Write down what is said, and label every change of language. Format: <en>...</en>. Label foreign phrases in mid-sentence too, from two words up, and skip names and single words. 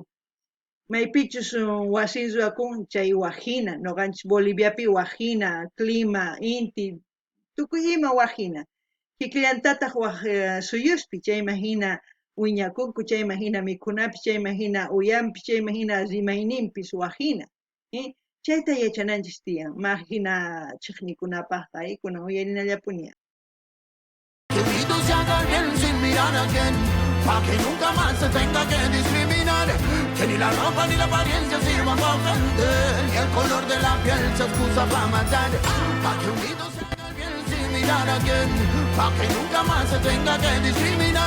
<qu>Maypichus wasin ruwakun chay wajina, nuqanchis Boliviapi wajina, clima, inti, tukuy ima wajina. Kikllantataq suyuspi, chayman hina wiñakunku, chayman hina mikhunapis, chayman hina uyanpis, chayman hina rimayninpis wajina. Chayta yachananchis tiyan, ma hina chiqnikunapaq kunan uyarinallapuni.</qu> <es>Que gritos se hagan bien sin mirar a quién. pa' que nunca más se tenga que discriminar. Que ni la ropa ni la apariencia sirvan para ofender, y el color de la piel se excusa para matar. Pa' que unidos se haga el bien sin mirar a quién, pa' que nunca más se tenga que discriminar.</es>